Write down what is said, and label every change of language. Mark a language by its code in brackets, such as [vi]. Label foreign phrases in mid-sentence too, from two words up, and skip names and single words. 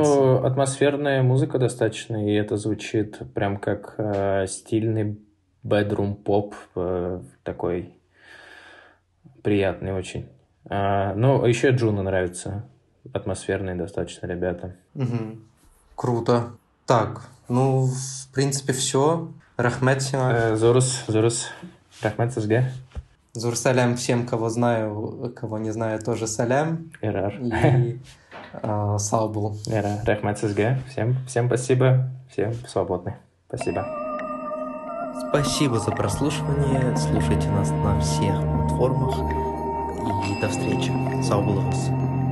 [ru] Ну, атмосферная музыка достаточно, и это звучит прям как стильный бедрум-поп, такой приятный очень. Ну, еще Джуна нравится. Атмосферные достаточно ребята. Угу. Круто. Так, ну, в принципе, все. [tt] Рахмет сиңа. [kk] Зурус. Рахмет сізге. [tt] Зур салям [ru] всем, кого знаю, кого не знаю, тоже салям. Ирар. [kk] И сау бол. Рахмет сізге. [ru] Всем спасибо. Всем свободны. Спасибо. Спасибо за прослушивание. Слушайте нас на всех платформах. И до встречи. [kk] Сау болыңыз.